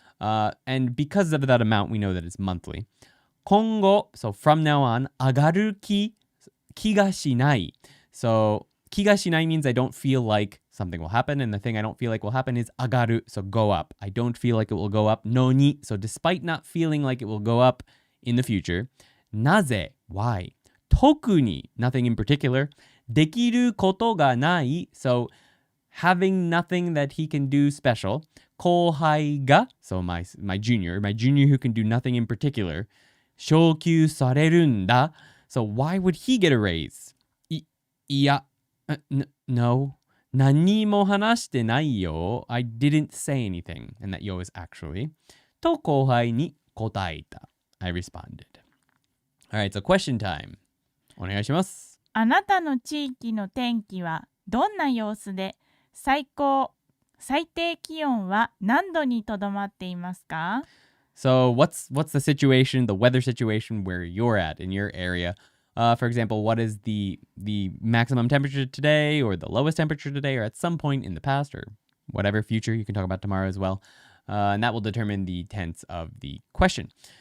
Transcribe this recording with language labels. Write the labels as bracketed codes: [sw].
[en] And because of that amount, we know that it's monthly. 今後, so from now on, 上がる気がしない. So 気がしない means I don't feel like something will happen, and the thing I don't feel like will happen is 上がる, so go up. I don't feel like it will go up. のに, so despite not feeling like it will go up in the future. なぜ, why? 特に, nothing in particular. できることがない, so having nothing that he can do special. 後輩が so my junior who can do nothing in particular 昇給されるんだ so why would he get a raise? いや no 何も話してないよ I didn't say anything and that yo is actually と後輩に答えた I responded. Alright, so question time. [ja] お願いします。あなたの地域の天気はどんな様子で、最低気温は何度にとどまっていますか？ [en] So what's the situation, the weather situation where you're at in your area? For example, what is the maximum temperature today or the lowest temperature today or at some point in the past or whatever future you can talk about tomorrow as well. And that will determine the tense of the question.